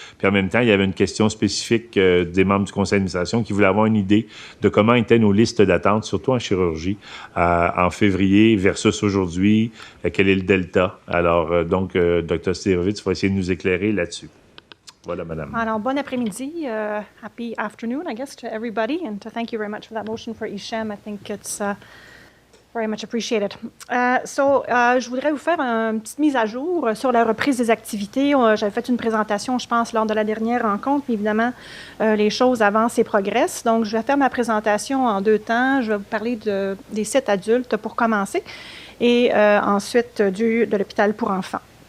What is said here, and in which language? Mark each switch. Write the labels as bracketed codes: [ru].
[fr] Puis en même temps, il y avait une question spécifique des membres du conseil d'administration qui voulaient avoir une idée de comment étaient nos listes d'attente, surtout en chirurgie, en février versus aujourd'hui, quel est le delta. Alors, donc, Dr. Sidorovitz va essayer de nous éclairer là-dessus. Voilà, madame. Alors, bon après-midi. [en] Happy afternoon, I guess, to everybody. And to thank you very much for that motion for Hichem. I think it's very much appreciated. [fr] Je voudrais vous faire une petite mise à jour sur la reprise des activités. J'avais fait une présentation, je pense, lors de la dernière rencontre, mais évidemment, les choses avancent et progressent. Donc, je vais faire ma présentation en deux temps. Je vais vous parler des sites adultes pour commencer et ensuite de l'hôpital pour enfants.